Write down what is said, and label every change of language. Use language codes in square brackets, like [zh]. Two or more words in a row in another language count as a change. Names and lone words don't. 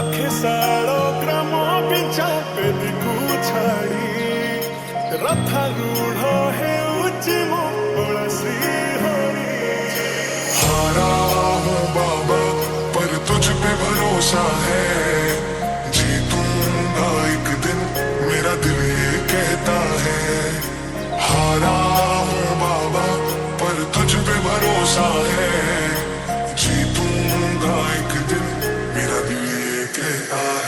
[or] ସାଳ ଗ୍ରାମ ପିଛା ବେଦୀକୁ ଛାଡ଼ି ରଥାରୂଢ଼ ହେଉଛି ମଙ୍ଗଳ ଶ୍ରୀହରି। [hi] हारा हूँ बाबा पर तुझ पे भरोसा है, जीतूंगा एक दिन मेरा दिल ये कहता है। हारा हूँ बाबा पर तुझ पे भरोसा है, जीतूंगा एक दिन मेरा दिल ये कहता है।